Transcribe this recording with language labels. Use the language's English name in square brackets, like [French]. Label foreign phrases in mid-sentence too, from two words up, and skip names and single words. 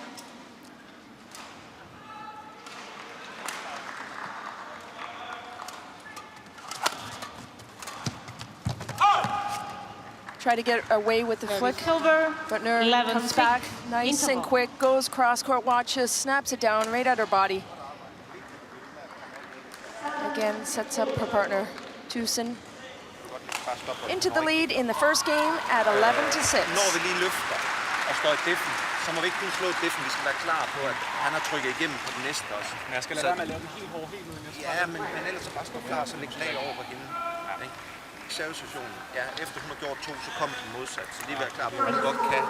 [English] Try to get away with the flick, Silver. but Nur 11, comes 6. back nice and Interval. quick, goes cross-court, watches, snaps it down right at her body. Again, sets up her partner, Tusen, into the lead in the first game at 11-6. [Danish] Når vi lige løfter og står i deffen, så må vi ikke kun slå deffen. Vi skal være klar på, at han har trykket igennem på den næste også. Men jeg skal lade være med at lave den helt hård, helt ud i næste. Ja, men ellers så bare stå klar, så lægge lag over på hende. Ja. Servesituationen. Ja, efter hun har gjort 2, så kommer den modsat. Så lige være klar på, at hun godt kan.